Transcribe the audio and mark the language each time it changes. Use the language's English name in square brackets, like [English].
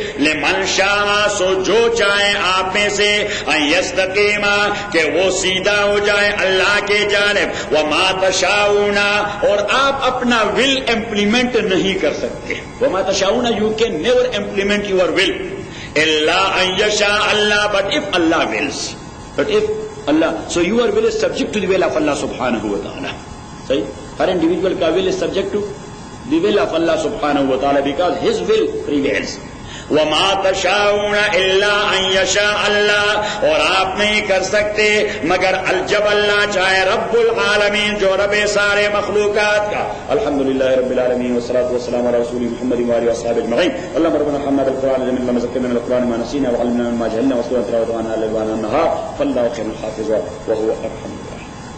[Urdu] لمن شاء سو جو چاہے آپ میں سے ان یستقیم کہ وہ سیدھا ہو جائے اللہ کے جانب. [Arabic] وما تشاؤون [Urdu] اور آپ اپنا ول امپلیمنٹ نہیں کر سکتے. [Arabic] وما تشاؤون [English] you can never implement your will [Arabic] الا ان یشاء اللہ [English] But if اللہ wills. But if Allah, so your will is subject to the will of Allah subhanahu wa ta'ala. صحیح. [Urdu] ہر انڈیویجول کا [English] will is subject to the will of Allah subhanahu wa ta'ala because his will prevails. [Arabic] وما تشاؤون الا ان یشاء اللہ [Urdu] اور آپ نہیں کر سکتے مگر جب اللہ چاہے. [Arabic] رب العالمین [Urdu] جو رب سارے مخلوقات کا. [Arabic] الحمدللہ رب العالمین والصلاة والسلام علی رسول محمد وآلہ وصحبہ اجمعین. اللهم ربنا ارحمنا بالقرآن العظيم اللهم ذكرنا من القرآن ما نسينا وعلمنا مما جهلنا واذكرنا تلاوته آناء الليل وآناء النهار فالله خير الحافظ وهو ارحم الراحمين.